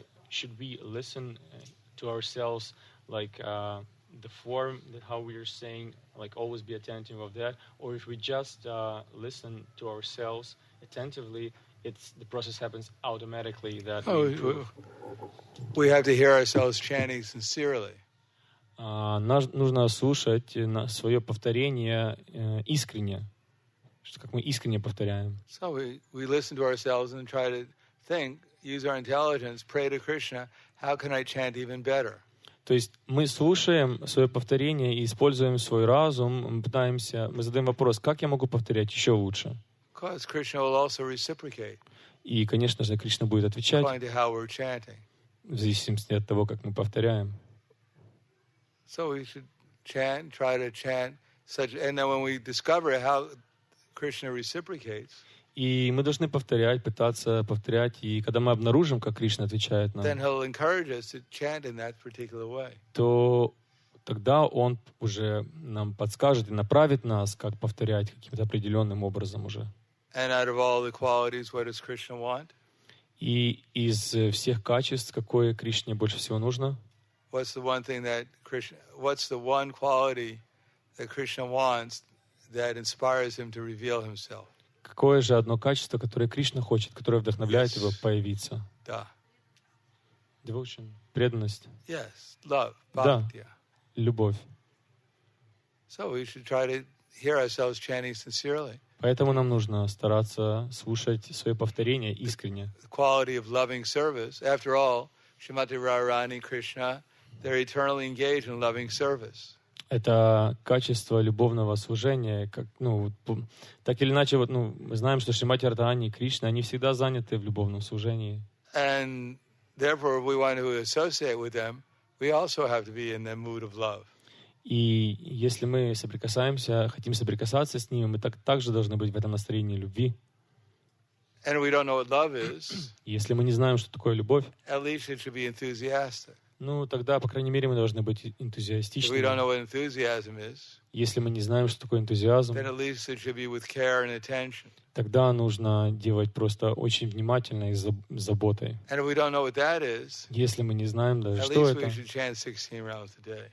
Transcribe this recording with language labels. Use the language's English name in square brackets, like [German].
[English] Should we listen to ourselves like the form, that how we are saying, like always be attentive of that, or if we just listen to ourselves attentively, the process happens automatically that we have to hear ourselves chanting sincerely. [Russian] Нужно слушать свое повторение искренне, как мы искренне повторяем. [English] So we listen to ourselves and try to think, use our intelligence, pray to Krishna, how can I chant even better? [Russian] То есть мы слушаем свое повторение и используем свой разум, мы задаем вопрос, как я могу повторять еще лучше? [English] Because Krishna will also reciprocate. [Russian] И, конечно же, Кришна будет отвечать [English] according to how we're chanting. [Russian] В зависимости от того, как мы повторяем. [English] So we should chant, try to chant such, and then when we discover how Krishna reciprocates, [Russian] и мы должны повторять, пытаться повторять, и когда мы обнаружим, как Кришна отвечает нам, [English] then he'll encourage us to chant in that particular way. [Russian] То тогда он уже нам подскажет и направит нас, как повторять каким-то определенным образом уже. [English] And out of all the qualities, what does Krishna want? [Russian] И из всех качеств, какое Кришне больше всего нужно? [English] What's the one quality that Krishna wants that inspires him to reveal himself? [Russian] Какое же одно качество, которое Кришна хочет, которое вдохновляет его появиться? Да. [English] Devotion. [Russian] Преданность. [English] Yes. Love. Bhakti. [Russian] Да. Любовь. [English] So we should try to hear ourselves chanting sincerely. [Russian] Поэтому нам нужно стараться слушать свои повторения искренне. [English] The quality of loving service. After all, Shrimati Radharani, Krishna, they're eternally engaged in loving service. [Russian] Это качество любовного служения, так или иначе, мы знаем, что Шримати Радхарани и Кришна, они всегда заняты в любовном служении. [English] And therefore, if we want to associate with them, we also have to be in the mood of love. [Russian] И если мы соприкасаемся, хотим соприкасаться с ними, мы также должны быть в этом настроении любви. [English] And we don't know what love is, [Russian] Если мы не знаем, что такое любовь, [English] at least it should be enthusiastic. [Russian] ну, тогда, по крайней мере, мы должны быть [English] If we don't [Russian] энтузиастичными. [English] know what enthusiasm is, [Russian] Если мы не знаем, что такое энтузиазм, [English] then at least it should be with care and attention. [Russian] тогда нужно делать просто очень внимательно и с заботой. [English] And if we don't know what that is, [Russian] Если мы не знаем даже, [English] at [Russian] что [English] least we [Russian] это, [English] should chant 16 rounds a day.